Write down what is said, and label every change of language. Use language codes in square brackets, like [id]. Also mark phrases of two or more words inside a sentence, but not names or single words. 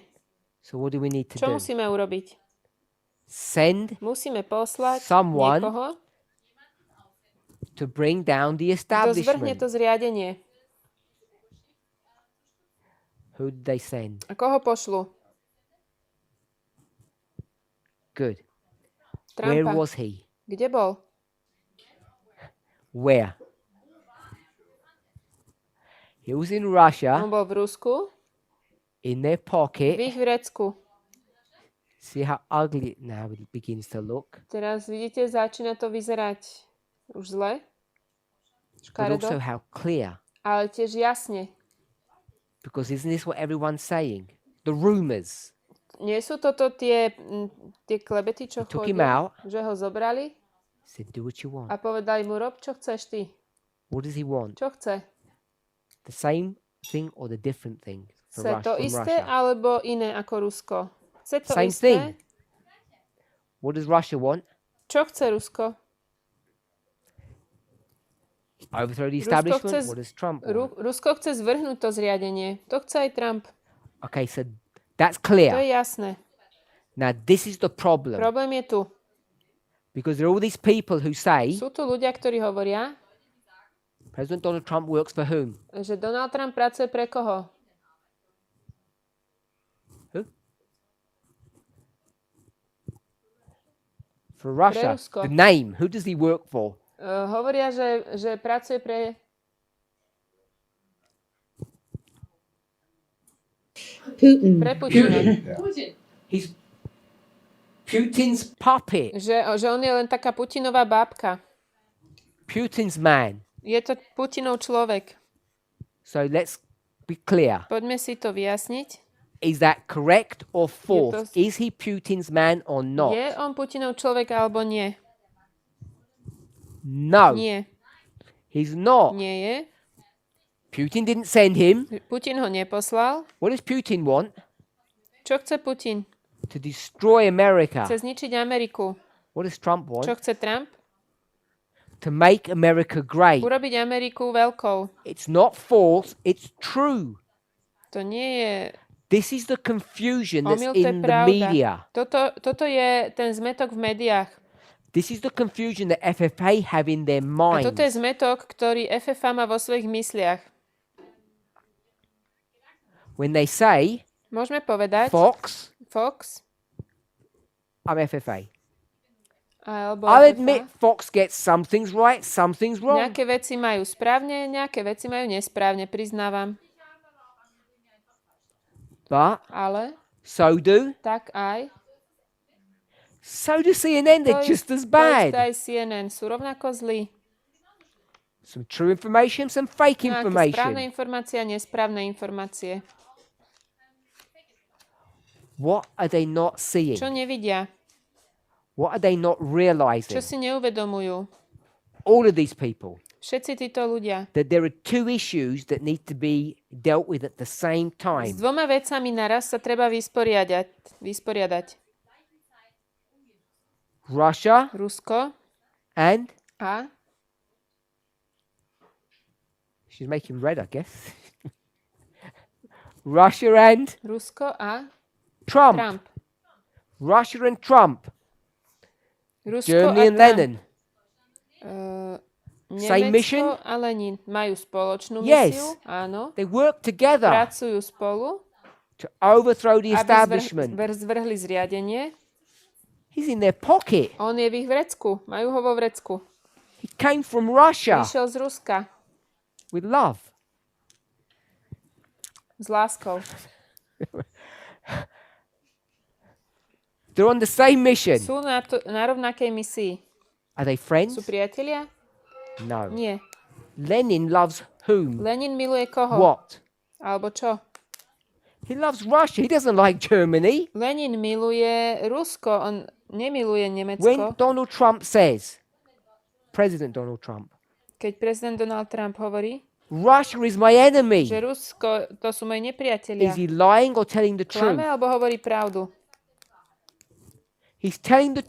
[en] So what do we need to [sk] Čo [en] do? [sk] musíme urobiť? [en] Send [sk] Musíme poslať [en] Someone [sk] niekoho, [en] to bring down the [sk] kto zvrhne [en] establishment. [sk] to zriadenie. [en] Who did they send? [sk] A koho pošlu? [en] Good. Where [sk] Trumpa. [en] was he? [sk] Kde bol? [en] Where? He was in [sk] On [en] Russia, [sk] bol v Rusku, [en] in their [sk] v [en] pocket. [sk] ich Vrecku. [en] See how ugly it now it begins to look. [sk] Teraz vidíte, začína to vyzerať už zle, [en] But [sk] škaredo, [en] also how clear. [sk] ale tiež jasne. [en] Because isn't this what everyone's saying? The rumors. [sk] Nie sú toto tie klebety, čo [en] Took him [sk] chodia, [en] out. [sk] že ho zobrali [en] Said, do what you want. [sk] a povedali mu, rob, čo chceš ty. [en] What does he want? [sk] Čo chce? [en] The same thing or the different thing [sk] Chce [en] from [sk] to [en] Russia? [sk] isté alebo iné ako Rusko? Chce to [en] Same [sk] isté? [en] thing. What does Russia want? [sk] Čo chce Rusko? [en] Overthrow the [sk] Rusko [en] establishment. [sk] chce, [en] What does Trump want? [sk] Rusko chce zvrhnúť to zriadenie. To chce aj Trump. [en] Okay, so that's [sk] To [en] clear. [sk] je jasné. [en] Now, this is the problem. [sk] Problém je tu. [en] Because there are all these people who say [sk] Sú tu ľudia, ktorí hovoria, [en] President Donald Trump works for whom? [sk] že Donald Trump pracuje pre koho? [en] Who? For Russia. [sk] Rusko. [en] The name. Who does he work for? [sk] Hovoria, že pracuje pre... [en] Putin. [sk] Pre Putina. [en] Putin. He's Putin's puppet. [sk] Že on je len taká Putinová bábka. [en] Putin's man. [sk] Je to Putinov človek. [en] So let's be clear. [sk] Poďme si to vyjasniť. [en] Is that correct or false? [sk] to- [en] Is he Putin's man or not? [sk] Je on Putinov človek alebo nie? [en] No, [sk] Nie. [en] he's not. [sk] Nie je. [en] Putin didn't send him. [sk] Putin ho neposlal. [en] What does Putin want? [sk] Čo chce Putin? [en] To destroy America. [sk] Chce zničiť Ameriku. [en] What does Trump [sk] Čo [en] want? [sk] chce Trump? [en] To make America great. [sk] Urobiť Ameriku veľkou. [en] It's not false, it's true. [sk] To nie je [en] This is the confusion that's [sk] omyl, to je [en] in the [sk] pravda. [en] media. [sk] Toto je ten zmetok v médiách. [en] This is the confusion that FFA have in their [sk] A [en] minds. [sk] toto je zmetok, ktorý FFA má vo svojich mysliach. [en] When they say, [sk] Môžeme povedať [en] Fox, [sk] Fox [en] I'm FFA. [sk] alebo [en] I'll [sk] FFA. [en] admit Fox gets some things right, some things wrong. [sk] Nejaké veci majú správne, nejaké veci majú nesprávne, priznávam. [en] But [sk] Ale [en] so do CNN, they're just as [sk] to [en] bad. [sk] isté aj CNN sú rovnako zlí. [en] Some true information, some fake [sk] Nejaké správne [en] information. [sk] informácie a nesprávne informácie. [en] What are they not seeing? [sk] Čo nevidia? [en] What are they not realizing? [sk] Čo si neuvedomujú? [en] All of these people. [sk] Všetci títo ľudia. [en] That there are two issues that need to be dealt with at the same [sk] S [en] time. [sk] dvoma vecami naraz sa treba vysporiadať. [en] Russia [sk] Rusko [en] and [sk] a [en] she's making red, I guess. Russia and [sk] Rusko a [en] Trump. [sk] Trump. [en] Russia and Trump. [sk] Rusko [en] Germany [sk] a [en] and Trump. Lenin. Same mission? [sk] Nemecko a Lenin majú spoločnú [en] Yes. [sk] misiu, áno. [en] They work together [sk] Pracujú spolu, [en] to overthrow the [sk] aby [en] establishment. [sk] zvrhli zriadenie. [en] He's in their pocket. [sk] On je v ich vrecku, majú ho vo vrecku. [en] He came from Russia [sk] Prišiel z Ruska [en] with love. [sk] s láskou. [en] They're on the same mission. [sk] Sú na rovnakej misii. [en] Are they friends? [sk] Sú priatelia? [en] No. [sk] Nie. [en] Lenin loves whom? [sk] Lenin miluje koho? [en] What? [sk] Alebo čo? [en] He loves Russia. He doesn't like Germany. [sk] Lenin miluje Rusko, on nemiluje Nemecko. [en] When Donald Trump says, President Donald Trump, [sk] Keď prezident Donald Trump hovorí, [en] Russia is my enemy, [sk] že Rusko, to sú moji nepriatelia. [en] is he lying or telling the truth? [sk] Klame alebo hovorí pravdu? [en] He's telling the